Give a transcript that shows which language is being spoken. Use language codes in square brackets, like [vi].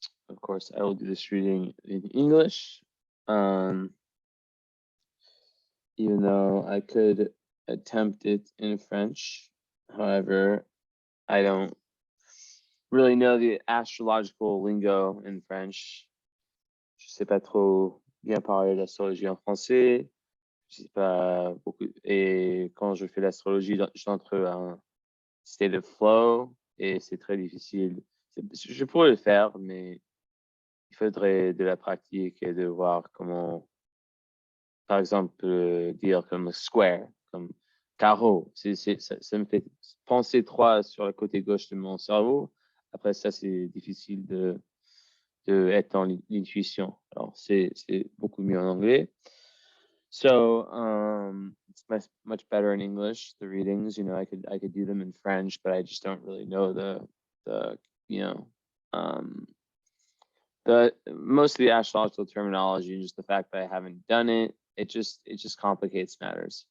[en] Of course, I will do this reading in English. Um, Even though I could attempt it in French. However, I don't really know the astrological lingo in French. [fr] Je sais pas trop bien parler d'astrologie en français. Je sais pas beaucoup. Et quand je fais l'astrologie, j'entre en [en] state of flow [fr] et c'est très difficile. Je pourrais le faire, mais il faudrait de la pratique et de voir comment, par exemple, dire comme square, comme carreau. Ça me fait penser trop sur le côté gauche de mon cerveau. Après ça, c'est difficile de être dans l'intuition. Alors, c'est beaucoup mieux en anglais. [en] So, it's much better in English. The readings, I could do them in French, but I just don't really know the you know, um, the most of the astrological terminology and just the fact that I haven't done it, it just complicates matters.